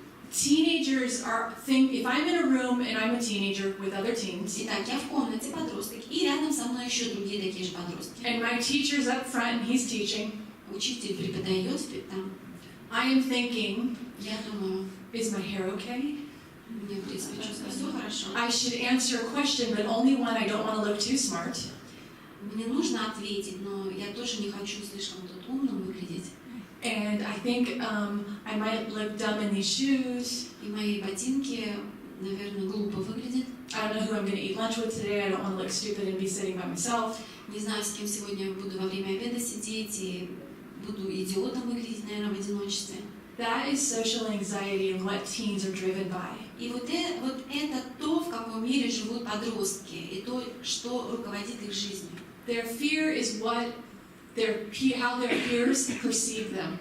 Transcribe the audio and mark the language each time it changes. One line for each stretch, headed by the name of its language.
English: Teenagers if I'm in a room and I'm a teenager with other teens,
Russian: Итак, я в комнате подросток, и рядом со мной еще другие такие же подростки.
English: and my teacher's up front and he's teaching,
Russian: Учитель преподает там.
English: I am thinking,
Russian: Я думаю,
English: is my hair okay?
Russian: мне, в принципе, чувствую, все хорошо.
English: I should answer a question, but only one I don't want to look too smart.
Russian: Мне нужно ответить, но я тоже не хочу слишком тут умным выглядеть.
English: And I think I might look dumb in these shoes.
Russian: И мои ботинки, наверное, глупо выглядят.
English: I don't know who I'm going to eat lunch with today. I don't want to look stupid and be sitting by myself.
Russian: Не знаю, с кем сегодня буду во время обеда сидеть, и буду идиотом выглядеть, наверное, в одиночестве.
English: That is social anxiety and what teens are driven by.
Russian: И вот это то, в каком мире живут подростки, и то, что руководит их жизнью.
English: Their fear is how their peers perceive them.